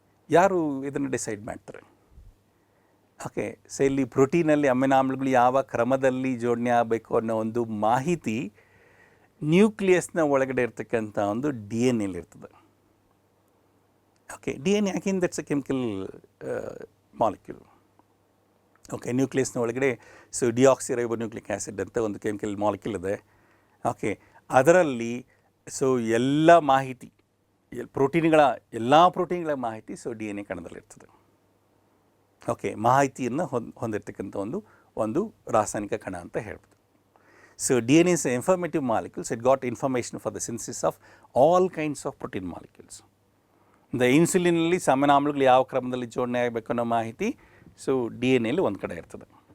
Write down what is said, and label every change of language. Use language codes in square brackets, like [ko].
[kn] ಯಾರು ಇದನ್ನು ಡಿಸೈಡ್ ಮಾಡ್ತಾರೆ? ಓಕೆ, ಇಲ್ಲಿ ಪ್ರೋಟೀನಲ್ಲಿ ಅಮಿನೋ ಆಮ್ಲಗಳು ಯಾವ ಕ್ರಮದಲ್ಲಿ ಜೋಡಣೆ ಆಗಬೇಕು ಅನ್ನೋ ಒಂದು ಮಾಹಿತಿ ನ್ಯೂಕ್ಲಿಯಸ್ನ ಒಳಗಡೆ ಇರ್ತಕ್ಕಂಥ ಒಂದು DNA ಇರ್ತದೆ. [en] Okay, DNA again that's a chemical molecule. [kn] Okay, ನ್ಯೂಕ್ಲಿಯಸ್ನ ಒಳಗಡೆ ಡಿಆಕ್ಸಿರೈಬೋನ್ಯೂಕ್ಲಿಕ್ ಆ್ಯಸಿಡ್ ಅಂತ ಒಂದು ಕೆಮಿಕಲ್ ಮಾಲಿಕ್ಯೂಲ್ ಇದೆ. ಓಕೆ, ಅದರಲ್ಲಿ ಎಲ್ಲ ಮಾಹಿತಿ ಎಲ್ಲ ಪ್ರೋಟೀನ್ಗಳ ಮಾಹಿತಿ DNA ಕಣದಲ್ಲಿರ್ತದೆ. ಓಕೆ, ಮಾಹಿತಿಯನ್ನು ಹೊಂದಿರತಕ್ಕಂಥ ಒಂದು ರಾಸಾಯನಿಕ ಕಣ ಅಂತ ಹೇಳ್ಬೋದು. [en] DNA is an informative molecule, it got information for the synthesis of all kinds of protein molecules. [kn] ಇನ್ಸುಲಿನಲ್ಲಿ amino ಆಮ್ಲಗಳು ಯಾವ ಕ್ರಮದಲ್ಲಿ ಜೋಡಣೆ ಆಗಬೇಕು ಅನ್ನೋ ಮಾಹಿತಿ DNA ಒಂದು ಕಡೆ ಇರ್ತದೆ.